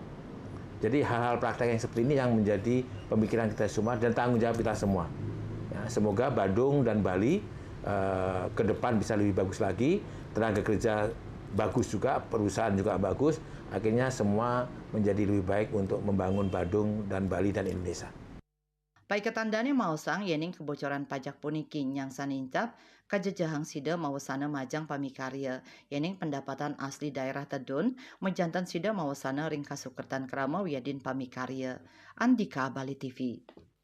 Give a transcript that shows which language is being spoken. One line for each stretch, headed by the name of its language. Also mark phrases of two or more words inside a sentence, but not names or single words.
Indonesian: Jadi hal-hal praktek yang seperti ini yang menjadi pemikiran kita semua dan tanggung jawab kita semua. Ya, semoga Badung dan Bali ke depan bisa lebih bagus lagi, tenaga kerja bagus juga, perusahaan juga bagus, akhirnya semua menjadi lebih baik untuk membangun Badung dan Bali dan Indonesia.
Balinese: Baik ketandane mausang yening
Indonesian: kebocoran pajak
Balinese: puniki yang sanincap kajejahang sida mawasana majang pamikarya yening
Indonesian: pendapatan asli daerah
Balinese: tedun mejantan sida mawasana ring kasukertan krama wiadin pamikarya.
Indonesian: Andika Bali TV.